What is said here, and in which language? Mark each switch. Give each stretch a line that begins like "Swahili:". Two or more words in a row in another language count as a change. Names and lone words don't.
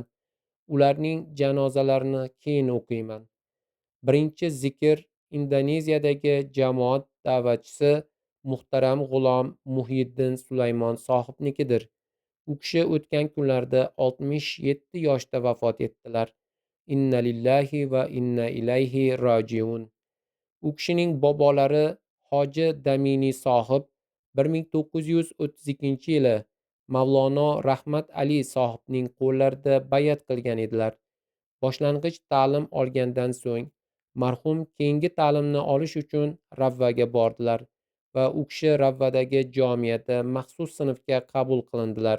Uzbek: Ularning janozalarini keyin o'qiyman. Birinchi zikr Indoneziyadagi jamoat da'vatchisi muhtaram G'ulom Muhyiddin Sulaymon sohibnikidir. U kishi o'tgan kunlarda 67 yoshda vafot etdilar.
Arabic: إنا لله وإنا إليه راجعون.
Uzbek: U kishining bobolari Hoji Damini sohib 1932-yili Mavlono Rahmat Ali sohibning qo'llarida bayat qilgan edilar. Boshlang'ich ta'lim olgandan so'ng marhum keyingi ta'limni olish uchun Ravvaga bordilar va u kishi Ravvadagi jomiyada maxsus sinfga qabul qilindilar.